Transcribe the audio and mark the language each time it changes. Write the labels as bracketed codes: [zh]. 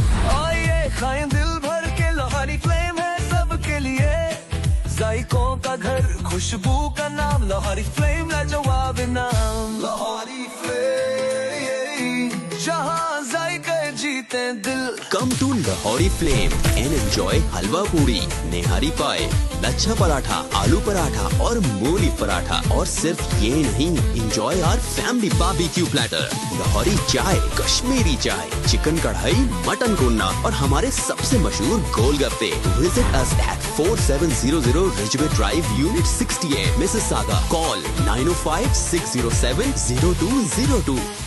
[hi] आइए खाएं दिल भर के लोहारी. फ्लेम है सबके लिए. जायकों का घर, खुशबू का नाम. लोहारी फ्लेम लाजवाब नाम. लोहारी फ्लेम, जहाँ जायके जीते दिल. [en] Come to Lahori Flame and enjoy halwa puri, nehari pie, [hi] lachha paratha, आलू पराठा और मूली पराठा. और सिर्फ ये नहीं, [en] enjoy our family barbecue platter, [hi] Lahori चाय, कश्मीरी चाय, चिकन कढ़ाई, मटन कोन्ना और हमारे सबसे मशहूर गोलगप्पे. [en] Visit us at 4700 Ridgeway Drive, Unit 68, Mississauga. Call 905-607-0202.